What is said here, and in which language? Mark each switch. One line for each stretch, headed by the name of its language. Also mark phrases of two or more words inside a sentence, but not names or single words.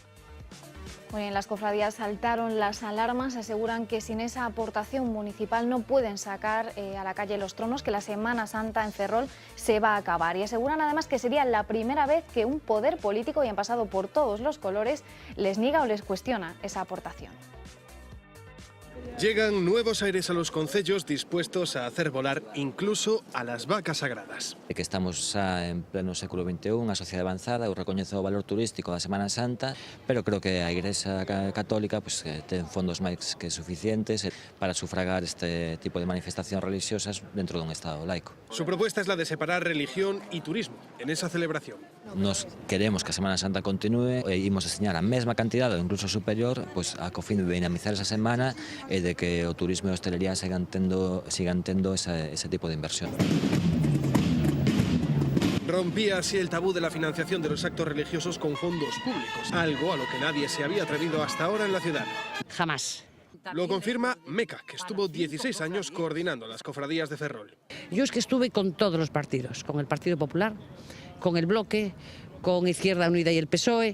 Spanish: Bueno, en las cofradías saltaron las alarmas, aseguran que sin esa aportación municipal no pueden sacar a la calle los tronos, que la Semana Santa en Ferrol se va a acabar. Y aseguran además que sería la primera vez que un poder político, y han pasado por todos los colores, les niega o les cuestiona esa aportación. Llegan nuevos aires a los concellos dispuestos a hacer volar incluso a las vacas sagradas.
Galician: Que estamos xa en pleno século XXI, unha sociedade avanzada, eu recoñezo o valor turístico da Semana Santa, pero creo que a Igrexa Católica pues, ten fondos máis que suficientes para sufragar este tipo de manifestacións religiosas dentro dun Estado laico.
Spanish: Su propuesta es la de separar religión y turismo en esa celebración.
Galician: Nos queremos que a Semana Santa continúe e imos destinar a mesma cantidade ou incluso superior pues, a co fin de dinamizar esa semana e de que o turismo e a hostelería sigan tendo ese tipo de inversión.
Spanish: Rompía así el tabú de la financiación de los actos religiosos con fondos públicos, algo a lo que nadie se había atrevido hasta ahora en la ciudad. Jamás. Lo confirma Meca, que estuvo 16 años coordinando las cofradías de Ferrol. Yo es que estuve con todos los partidos, con el Partido Popular, con el Bloque, con Izquierda Unida y el PSOE.